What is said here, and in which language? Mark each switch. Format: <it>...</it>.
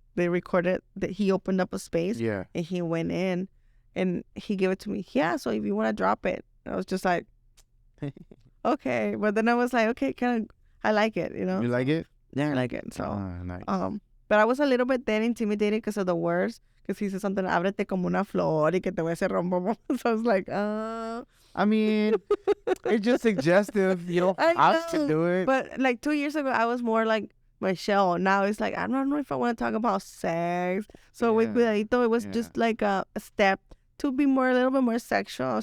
<en>They recorded that he opened up a space, and he went in, and he gave it to me. Yeah, so if you want to drop it. I was just like, okay. But then I was like, okay, I like it, You like it? Yeah, I like it. So, nice. But I was a little bit then intimidated because of the words. Because he said something,</en> <es>ábrete como una flor y que te voy a hacer rombo.</es> <en>So I was like, I mean, it's just suggestive. You don't have to do it. But like 2 years ago, I was more like Michelle. Now it's like, I don't know if I want to talk about sex. So with Cuidadito, it was just like a step to be a little bit more sensual.</en>